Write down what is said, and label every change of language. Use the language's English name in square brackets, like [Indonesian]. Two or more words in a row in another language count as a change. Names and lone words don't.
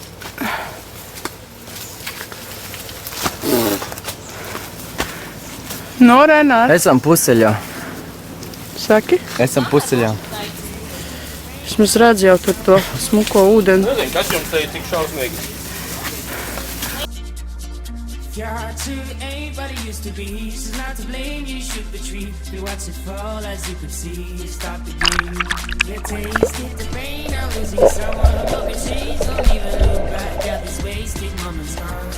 [Latvian] No, Renār. Esam pusceļā. Saki? Esam pusceļā. Vismaz redz jau tur to smuko ūdeni. Nezinu, kas jums te ir tik šausmīgi. [English] Your heart to anybody used to be. She's not to blame, you should retreat. We watch it fall as you could see. Stop the game. You tasted the pain of losing someone. Broken chains, don't even look back at this wasted moment's gone.